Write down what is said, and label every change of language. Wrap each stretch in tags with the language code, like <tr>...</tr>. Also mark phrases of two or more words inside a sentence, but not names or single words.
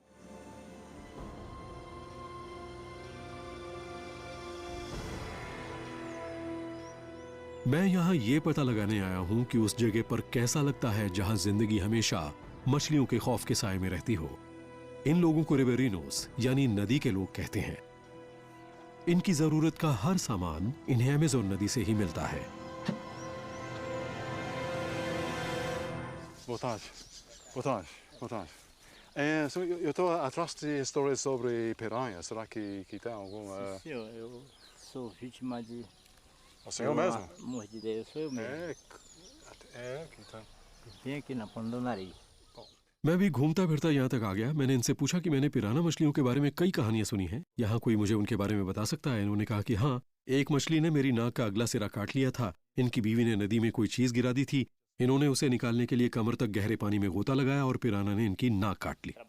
<hi>मैं यहां यह पता लगाने आया हूं कि उस जगह पर कैसा लगता है जहां जिंदगी हमेशा मछलियों के खौफ के साए में रहती हो। इन लोगों को रिवेरिनोस यानी नदी के लोग कहते हैं। इनकी जरूरत का हर सामान इन्हें अमेज़न नदी से ही मिलता है।</hi> <pt>Boa tarde. Boa tarde, boa tarde. Eu estou atrás de histórias sobre piranha. Será que tem alguma? Senhor, eu sou vítima de O senhor mesmo? mordida. Eu sou eu mesmo. Que tem. Vim aqui na ponta do nariz.</pt> <hi>मैं भी घूमता फिरता यहाँ तक आ गया। मैंने इनसे पूछा कि मैंने पिराना मछलियों के बारे में कई कहानियां सुनी हैं, यहाँ कोई मुझे उनके बारे में बता सकता है? इन्होंने कहा कि हाँ, एक मछली ने मेरी नाक का अगला सिरा काट लिया था। इनकी बीवी ने नदी में कोई चीज गिरा दी थी। इन्होंने उसे निकालने के लिए कमर तक गहरे पानी में गोता लगाया और पिराना ने इनकी नाक काट ली।</hi>